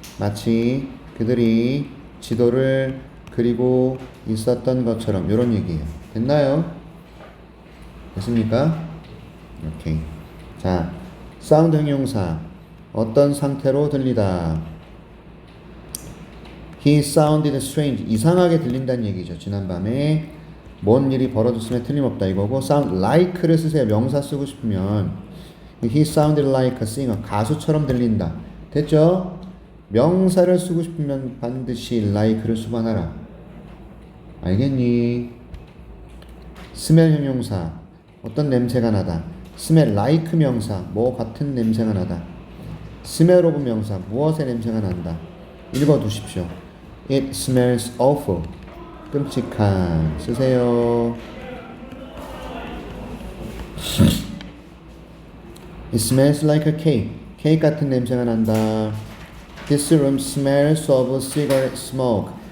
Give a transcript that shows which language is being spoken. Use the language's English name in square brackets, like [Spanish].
[Korean] 마치 그들이 지도를 그리고 있었던 것처럼 이런 얘기예요. 됐나요? 됐습니까? 오케이. 자, 사운드 형용사 어떤 상태로 들리다. [English] He sounded strange. [Korean] 이상하게 들린다는 얘기죠. 지난밤에 뭔 일이 벌어졌으면 틀림없다 이거고 sound like를 쓰세요. 명사 쓰고 싶으면 [English] He sounded like a singer. [Korean] 가수처럼 들린다. 됐죠? 명사를 쓰고 싶으면 반드시 like를 수반하라. 알겠니? smell 형용사 어떤 냄새가 나다. smell like 명사 뭐 같은 냄새가 나다. smell of 명사 무엇의 냄새가 난다. 읽어두십시오. [English] It smells awful. [Korean] 끔찍한. 쓰세요. [English] It smells like a cake. [Korean] 케이크 같은 냄새가 난다. [English] This room smells of cigarette smoke.